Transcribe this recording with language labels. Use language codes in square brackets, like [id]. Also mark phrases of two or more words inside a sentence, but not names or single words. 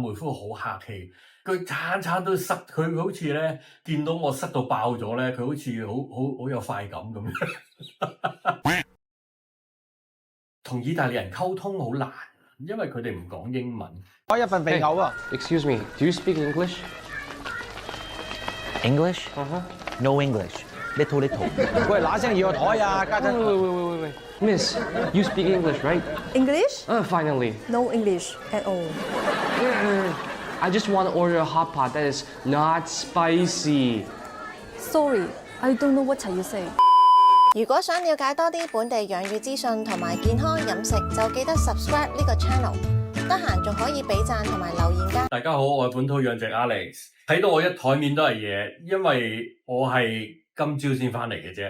[yue] 妹夫好客氣，佢餐餐都塞，佢好似咧見到我塞到爆咗咧，佢好似好有快感咁樣。同意大利人溝通好難，因為佢哋唔講英文。開一份備牛啊 [en] Excuse me, do you speak English? English? No English. Little little. [yue] 喂，嗱聲要個台啊，家陣。 [en] Wait. Miss, you speak English, right? English? Finally. No English at all. I just want to order a hot pot that is not spicy. Sorry, I don't know what you say. [yue] 如果想了解多啲本地養魚資訊同埋健康飲食，就記得 subscribe 呢個 channel。得閒仲可以俾讚同埋留言㗎。大家好，我係本土養殖 Alex。睇到我一枱面都係嘢，因為我係今朝先翻嚟嘅啫。